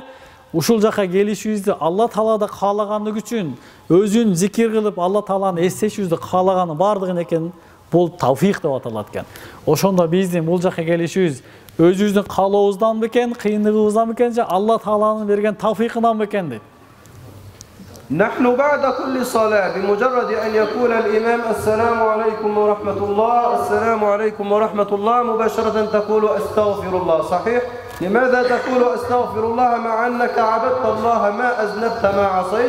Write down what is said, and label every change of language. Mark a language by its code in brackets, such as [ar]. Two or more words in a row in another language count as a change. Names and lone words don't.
[ky] Ушул жака келишибизди Алла Таалада каалаганы үчүн өзүн зикир кылып, Алла Тааланы эстешибизди каалаганы бардыгын экен, бул тавфик деп аталат экен. Ошондо биздин бул жака келишибиз өзүбүздүн каалообуздан бекен, кыйынлыгыбыздан бекен же Алла Тааланын берген тавфикынан бекен дейт. [ar] نحن بعد كل صلاة بمجرد أن يقول الإمام السلام عليكم ورحمة الله، السلام عليكم ورحمة الله، مباشرة تقول أستغفر الله. صحيح؟ لماذا تقول أستغفر الله مع أنك عبدت الله ما أذنبت ما عصيت؟